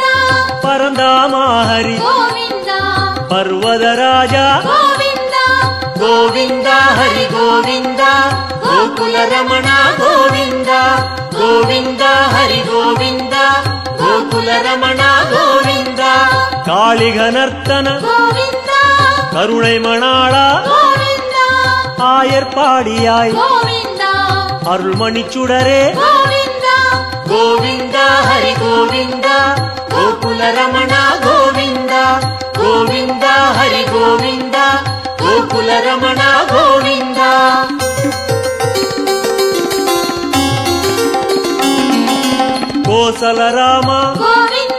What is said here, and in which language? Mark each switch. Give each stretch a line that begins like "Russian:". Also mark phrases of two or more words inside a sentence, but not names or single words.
Kannada: ಪರಂದಾಮ ಹರಿ ಗೋವಿಂದ ಪರ್ವದ ರಾಜ ಗೋವಿಂದ ಗೋವಿಂದ ಹರಿ ಗೋವಿಂದ ಗೋಕುಲ ರಮಣ ಗೋವಿಂದ ಗೋವಿಂದ ಹರಿ ಗೋವಿಂದ ಗೋಕುಲ ರಮಣ ಗೋವಿಂದ.
Tamil: காளிகனர்த்தன
Kannada: ಗೋವಿಂದ
Tamil: கருணை மணாள
Kannada: ಗೋವಿಂದ
Tamil: ஆயர்பாடியாய்
Kannada: ಗೋವಿಂದ
Tamil: அருள்மணிச்சுடரே
Kannada: ಗೋವಿಂದ ಗೋವಿಂದ ಹರಿ ಗೋವಿಂದ ಗೋಕುಲ ರಮಣ ಗೋವಿಂದ ಗೋವಿಂದ ಹರಿ ಗೋವಿಂದ ಗೋಕುಲ ರಮಣ ಗೋವಿಂದ. ಕೋಸಲ ರಾಮ ಗೋವಿಂದ